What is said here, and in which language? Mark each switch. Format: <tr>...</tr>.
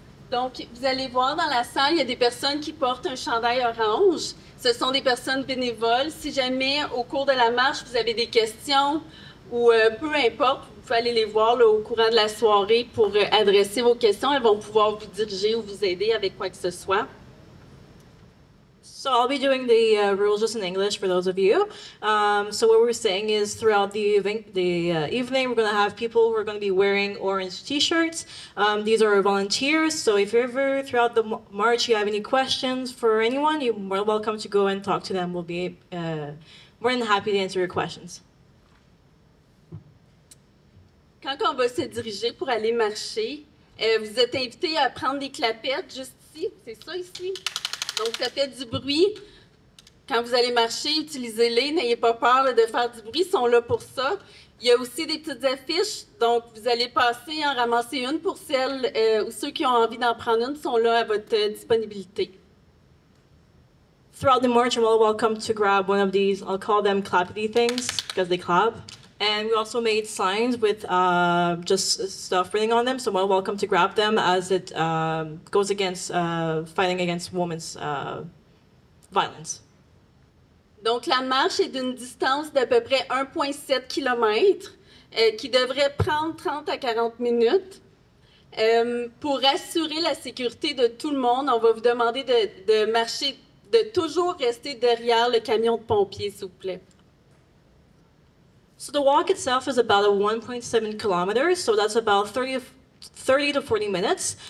<fr>Donc, vous allez voir dans la salle, il y a des personnes qui portent un chandail orange. Ce sont des personnes bénévoles. Si jamais, au cours de la marche, vous avez des questions ou peu importe, vous pouvez aller les voir là, au courant de la soirée pour adresser vos questions. Elles vont pouvoir vous diriger ou vous aider avec quoi que ce soit.</fr> <en>So I'll be doing the rules just in English for those of you. So what we're saying is throughout the evening, we're going to have people who are going to be wearing orange T-shirts. These are our volunteers. So if ever throughout the march you have any questions for anyone, you're more welcome to go and talk to them. We'll be more than happy to answer your questions.</en> <fr>Quand on va se diriger pour aller marcher, vous êtes invités à prendre des clapettes juste ici. C'est ça ici. Donc, ça fait du bruit. Quand vous allez marcher, utilisez-les. N'ayez pas peur de faire du bruit. Ils sont là pour ça. Il y a aussi des petites affiches. Donc, vous allez passer, en ramasser une pour celles ou ceux qui ont envie d'en prendre une sont là à votre disponibilité.</fr> <en>Throughout the march, you're all welcome to grab one of these. I'll call them clappity things because they clap. And we also made signs with just stuff written on them, so you're welcome to grab them as it goes against fighting against women's violence.</en> <fr>Donc, la marche est d'une distance d'à peu près 1,7 km qui devrait prendre 30 à 40 minutes. Pour assurer la sécurité de tout le monde, on va vous demander de marcher, de toujours rester derrière le camion de pompiers, s'il vous plaît.</fr> <en>So the walk itself is about 1.7 kilometers, so that's about 30 to 40 minutes.</en>